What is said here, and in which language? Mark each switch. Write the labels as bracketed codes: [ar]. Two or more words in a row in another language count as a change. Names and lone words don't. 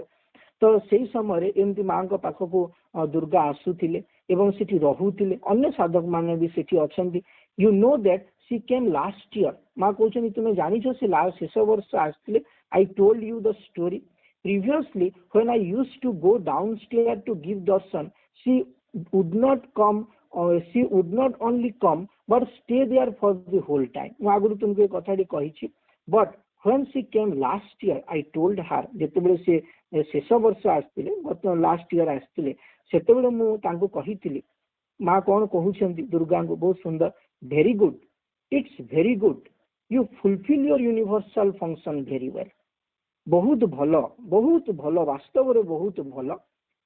[or] ତ ସେଇ ସମୟରେ ଏମିତି ମାଙ୍କ ପାଖକୁ ଦୁର୍ଗା ଆସୁଥିଲେ ଏବଂ ସେଠି ରହୁଥିଲେ, ଅନ୍ୟ ସାଧକ ମାନେ ବି ସେଠି ଅଛନ୍ତି। [en] you know that she came last year, [or] ମା କହୁଛନ୍ତି ତୁମେ ଜାଣିଛ ସେ ଶେଷ ବର୍ଷ ଆସିଥିଲେ। [en] I told you the story previously when I used to go downstairs to give darshan, she would not come, she would not only come but stay there for the whole time. [or] ମୁଁ ଆଗରୁ ତୁମକୁ ଏ କଥାଟି କହିଛି, [en] but when she came last year I told her, [or] ଯେତେବେଳେ ସେ ଶେଷ ବର୍ଷ ଆସିଥିଲେ, [en] last year [or] ଆସିଥିଲେ, ସେତେବେଳେ ମୁଁ ତାଙ୍କୁ କହିଥିଲି, ମା କଣ କହୁଛନ୍ତି ଦୁର୍ଗାଙ୍କୁ, ବହୁତ ସୁନ୍ଦର, [en] very good, it's very good, you fulfil your universal function very well. [or] ବହୁତ ଭଲ, ବାସ୍ତବରେ ବହୁତ ଭଲ।